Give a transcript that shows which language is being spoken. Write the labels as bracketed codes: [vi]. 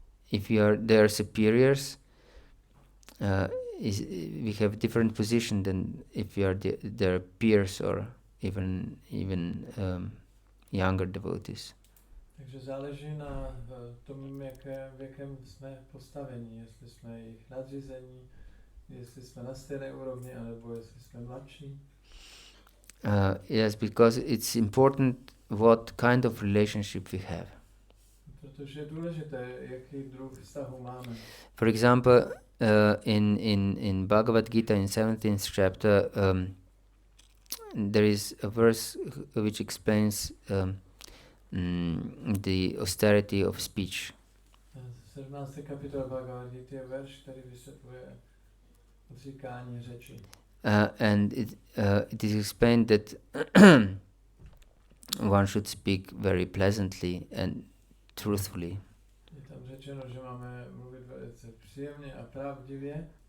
[en] If you are their superiors, we have different position than if you are their peers or even younger devotees. [cs] Takže záleží na tom, v jakém jsme postavení, jestli jsme jejich nadřízení, jestli jsme na stejné úrovni, anebo jestli jsme mladší. [en] Yes, because it's important what kind of relationship we have. [cs] Protože je důležité, jaký druh vztahu máme. [en] For example, in Bhagavad-gita in 17th chapter, there is a verse which explains the austerity of speech. [cs] 17. kapitola Bhagavad-gita je verš, který vysvětluje odříkání řeči. [en] And it is explained that one should speak very pleasantly and truthfully. [cs] Je tam řečeno, že máme mluvit velice příjemně a pravdivě.